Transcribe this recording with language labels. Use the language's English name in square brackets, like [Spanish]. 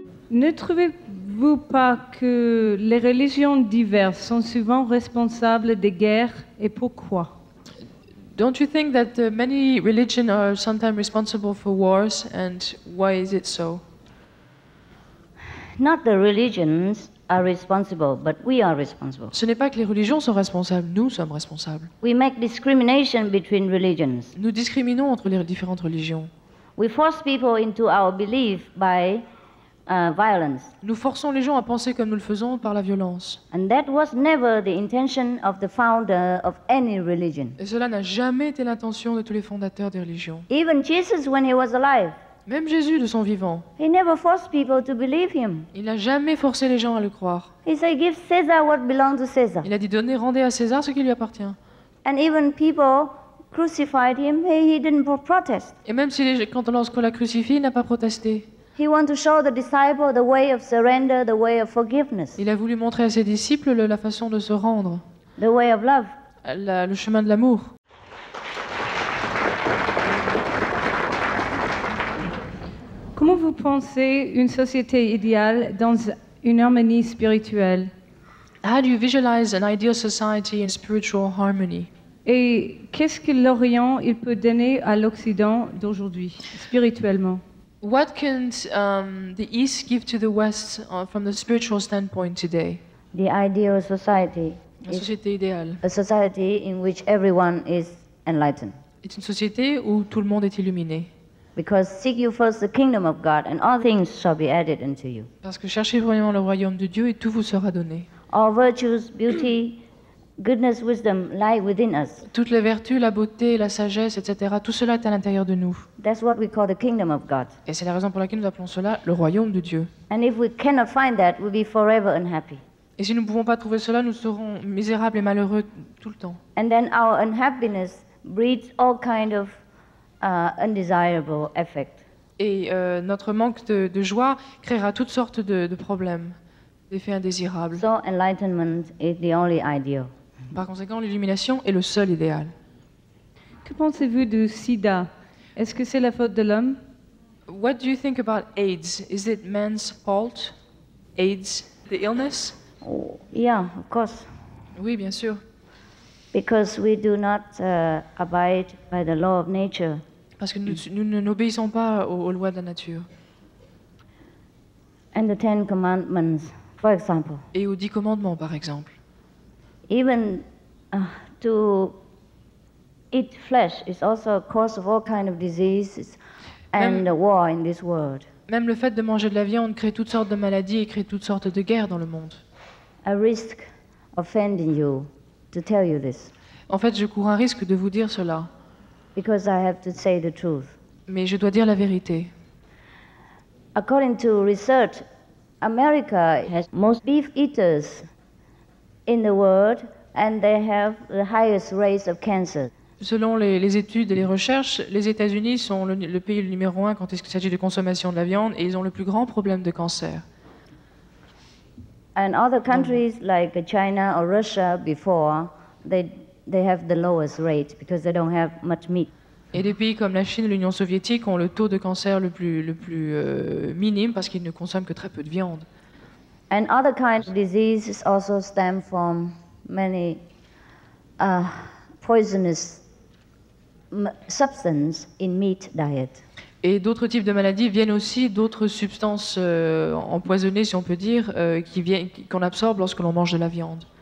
[French] Ne trouvez-vous pas que les religions diverses sont souvent responsables des guerres et pourquoi? [English] Don't you think that many religions are sometimes responsible for wars, and why is it so? Not the religions are responsible, but we are responsible. [French] Ce n'est pas que les religions sont responsables, nous sommes responsables. [English] We make discrimination between religions. [French] Nous discriminons entre les différentes religions. [English] We force people into our belief by violence. [French] Nous forçons les gens à penser comme nous le faisons par la violence. [English] And that was never the intention of the founder of any religion. [French] Et cela n'a jamais été l'intention de tous les fondateurs des religions. [English] Even Jesus, when he was alive, [French] même Jésus de son vivant, [English] he never forced people to believe him. [French] Il n'a jamais forcé les gens à le croire. [English] He said, "Give Caesar what belongs to Caesar." [French] Il a dit, rendez à César ce qui lui appartient. [English] And even people crucified him, he didn't protest. [French] Et même si lorsqu'on l'a crucifié, il n'a pas protesté. [English] He wanted to show the disciple the way of surrender, the way of forgiveness, [French] Il a voulu montrer à ses disciples la façon de se rendre, [English] the way of love. [French] le chemin de l'amour. Comment vous pensez une société idéale dans une harmonie spirituelle? [English] How do you visualize an ideal society in spiritual harmony? [French] Et qu'est-ce que l'Orient il peut donner à l'Occident d'aujourd'hui, spirituellement? [English] What can the East give to the West from the spiritual standpoint today? The ideal society [French] La [English] is [French] société idéale [English] a society in which everyone is enlightened. [French] est une société où tout le monde est illuminé. [English] Because seek you first the kingdom of God, and all things shall be added unto you. [French] Parce que cherchez vraiment le royaume de Dieu et tout vous sera donné. [English] All virtues, beauty, goodness, wisdom lie within us. [French] Toutes les vertus, la beauté, la sagesse, etc., tout cela est à l'intérieur de nous. [English] That's what we call the kingdom of God. [French] Et c'est la raison pour laquelle nous appelons cela le royaume de Dieu. [English] And if we cannot find that, we'll be forever unhappy. [French] Et si nous ne pouvons pas trouver cela, nous serons misérables et malheureux tout le temps. [English] And then our unhappiness breeds all kind of undesirable effect. [French] Et notre manque de joie créera toutes sortes de problèmes, d'effets indésirables. [English] So enlightenment is the only ideal. [French] Par conséquent, l'illumination est le seul idéal. Que pensez-vous du sida? Est-ce que c'est la faute de l'homme? [English] What do you think about AIDS? Is it man's fault? AIDS, the illness? Oh, yeah, of course. [French] Oui, bien sûr. [English] Because we do not abide by the law of nature. [French] Parce que nous n'obéissons pas aux lois de la nature. [English] And the Ten Commandments, for example. [French] Et aux 10 commandements, par exemple. [English] Even to eat flesh is also a cause of all kind of diseases and war in this world. [French] Même le fait de manger de la viande crée toutes sortes de maladies et crée toutes sortes de guerres dans le monde. [English] I risk offending you to tell you this, [French] En fait, je cours un risque de vous dire cela, [English] because I have to say the truth. [French] mais je dois dire la vérité. [English] According to research, America has most beef eaters in the world, and they have the highest rates of cancer. [French] Selon les études et les recherches, les États-Unis sont le pays numéro 1 quand il s'agit de consommation de la viande et ils ont le plus grand problème de cancer. [English] And other countries like China or Russia before, they have the lowest rate because they don't have much meat. [French] Et des pays comme la Chine et l'Union soviétique ont le taux de cancer le plus minime parce qu'ils ne consomment que très peu de viande. [English] And other kinds of diseases also stem from many poisonous substances in meat diet. [French] Et d'autres types de maladies viennent aussi d'autres substances empoisonnées, si on peut dire, qu'on absorbe lorsque l'on mange de la viande.